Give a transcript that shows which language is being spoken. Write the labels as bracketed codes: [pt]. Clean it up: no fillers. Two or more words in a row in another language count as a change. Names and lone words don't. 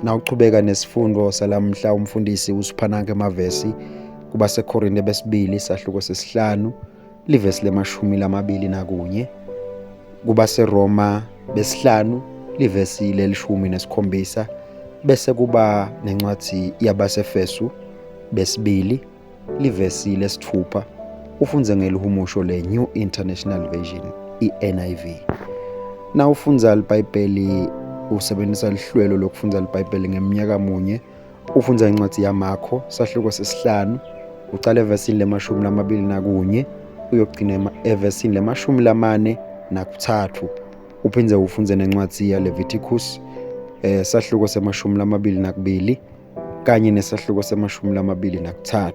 [ss] Na uqhubeka nesifundo salamhla umfundisi usiphananke amavesi kuba seKorinte besibili sahluko sesihlanu livesi le21 kuba seRoma besihlanu livesi le17 bese kuba nencwadi yabaseFesu besibili livesi lesithupha ufunze ngelihumusho le- [en] New International Version [ss] i-NIV. Na ufunza iBhayibheli usebenzisa lihlelo lokufunda iBhayibheli ngeminyaka munye ufunza incwadi yaMakho sahluko sesihlanu ucala evesini le21 uyogcina evesini le43 uphinde ufunze nencwadi yaLeviticus sahluko se22 kanye nesahluko se23.